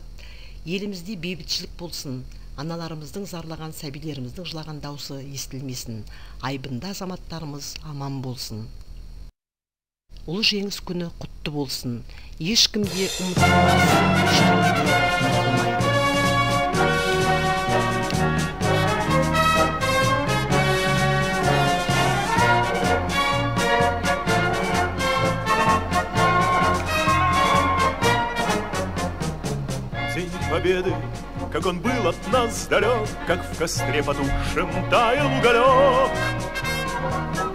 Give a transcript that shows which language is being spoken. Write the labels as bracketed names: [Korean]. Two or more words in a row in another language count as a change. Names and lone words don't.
[Kazakh] Елімізде бейбітшілік болсын, аналарымыздың зарлаған, сәбилеріміздің жылаған даусы естілмесін, айбынды азаматтарымыз аман болсын. Ұлы жеңіс күні құтты болсын. Ешкімде ұмытылмас, ешкімде ұмытылмайды. [Russian] День победы, как он был от нас далек, как в костре потухшем таял уголек.